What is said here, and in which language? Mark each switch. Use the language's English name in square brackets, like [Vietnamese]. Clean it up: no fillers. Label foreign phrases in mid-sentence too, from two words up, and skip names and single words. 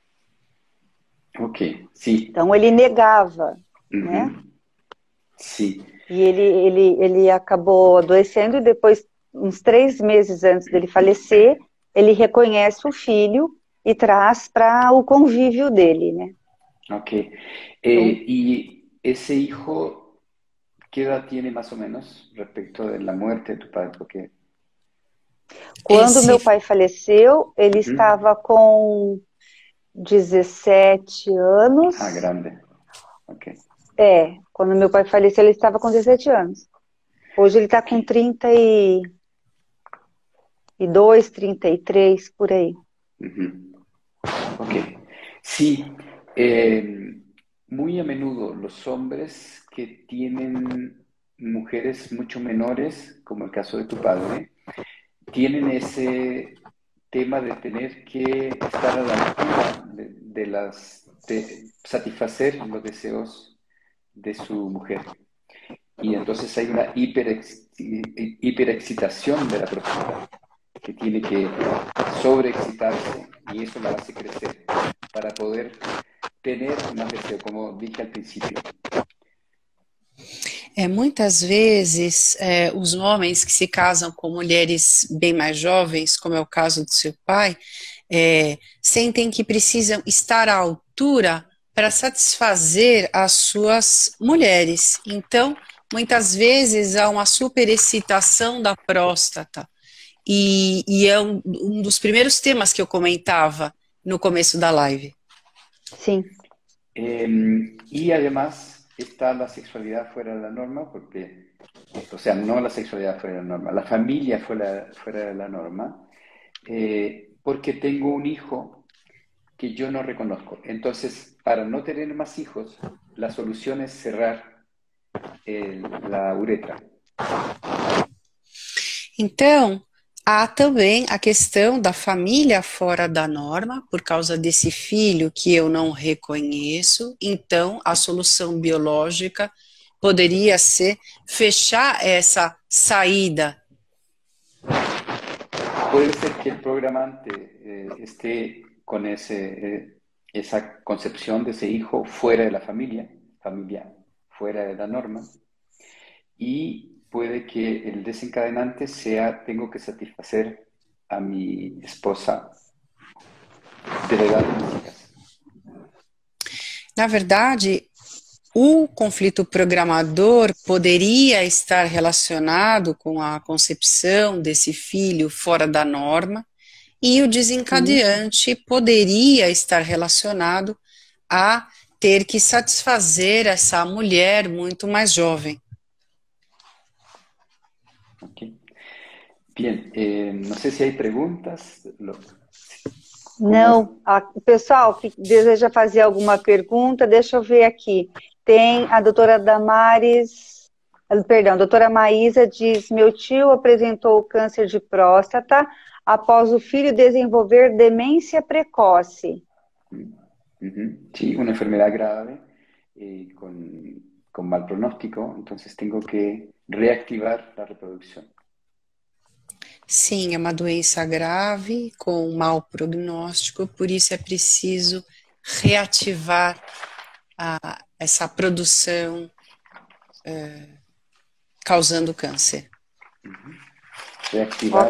[Portuguese] Ok, sim. Então, ele negava, né? Sim. E ele acabou adoecendo e depois, uns 3 meses antes dele falecer, ele reconhece o filho e traz para o convívio dele, né? Ok. [Spanish] ¿Y ese hijo qué edad tiene más o menos respecto de la muerte de tu padre? [Portuguese] Porque quando meu pai faleceu, ele estava com 17 anos. Ah, grande. Ok. Quando meu pai faleceu, ele estava com 17 anos. Hoje ele está com 32, 33, por aí. [Spanish] Ok. Sí. Muy a menudo los hombres que tienen mujeres mucho menores, como el caso de tu padre, tienen ese tema de tener que estar a la altura de satisfacer los deseos de su mujer. Y entonces hay una hiperexcitación de la próstata que tiene que sobreexcitarse y eso la hace crecer para poder tener más deseo, como dije al principio. [Portuguese] Muitas vezes, os homens que se casam com mulheres bem mais jovens, como é o caso do seu pai, sentem que precisam estar à altura para satisfazer as suas mulheres. Então, muitas vezes há uma superexcitação da próstata. E é um dos primeiros temas que eu comentava no começo da live. Sim. [Spanish] Y además está la sexualidad fuera de la norma, porque, o sea, no la sexualidad fuera de la norma, la familia fuera de la norma, porque tengo un hijo que yo no reconozco. Entonces, para no tener más hijos, la solución es cerrar la uretra. [Portuguese] Então, há também a questão da família fora da norma, por causa desse filho que eu não reconheço. Então, a solução biológica poderia ser fechar essa saída. [Spanish] Puede ser que el programante esté con esa concepción de ese hijo fuera de la familia fuera de la norma, y puede que el desencadenante sea: tengo que satisfacer a mi esposa de la edad de mis hijas. [Portuguese] Na verdade, o conflito programador poderia estar relacionado com a concepção desse filho fora da norma, e o desencadeante poderia estar relacionado a ter que satisfazer essa mulher muito mais jovem. Okay. [Spanish] Bien, no sé si hay preguntas. [Portuguese] Não, o pessoal que deseja fazer alguma pergunta, deixa eu ver aqui. Tem a doutora a doutora Maísa diz: meu tio apresentou câncer de próstata após o filho desenvolver demência precoce. [Spanish] Sí, una enfermedad grave con mal pronóstico, entonces tengo que reactivar la reproducción. [Portuguese] Sim, é uma doença grave, com mau prognóstico, por isso é preciso reativar essa produção causando câncer. [Spanish] Reactivar.